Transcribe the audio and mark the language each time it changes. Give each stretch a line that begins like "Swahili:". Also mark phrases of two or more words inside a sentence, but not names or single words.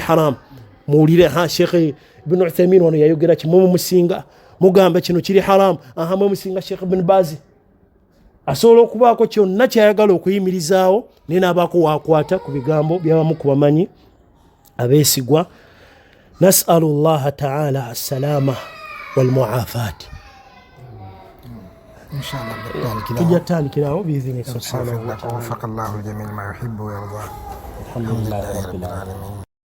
Ganda: haramu muwulire Sheikh Ibn Uthaymin wano yayogera kimu musinga mugamba kino kiri haramu mwe musinga Sheikh Ibn Baz asobola okubaako kyonna kyayagala okuyimirizaawo naye n'abaako waakwata ku bigambo by'abamu ku bamanyi abeesigwa
Arabic: نسأل الله تعالى السلامة والمعافاة
Ganda: tujja tutandikirawo
Arabic: بإذن سبحانه وتعالى وفق الله الجميع ما يحب ويرضى الحمد لله رب العالمين